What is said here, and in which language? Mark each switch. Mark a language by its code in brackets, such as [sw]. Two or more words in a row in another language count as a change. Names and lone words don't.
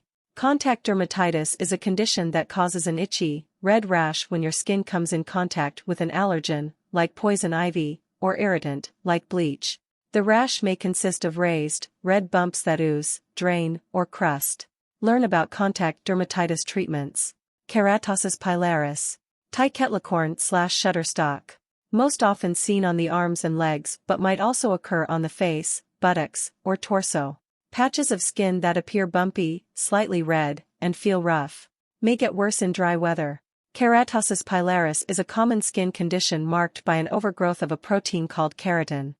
[en] Contact dermatitis is a condition that causes an itchy, red rash when your skin comes in contact with an allergen, like poison ivy, or irritant, like bleach. The rash may consist of raised, red bumps that ooze, drain, or crust. Learn about contact dermatitis treatments. Keratosis pilaris. Tiketlicorn/Shutterstock. Most often seen on the arms and legs but might also occur on the face, buttocks, or torso. Patches of skin that appear bumpy, slightly red, and feel rough. May get worse in dry weather. Keratosis pilaris is a common skin condition marked by an overgrowth of a protein called keratin.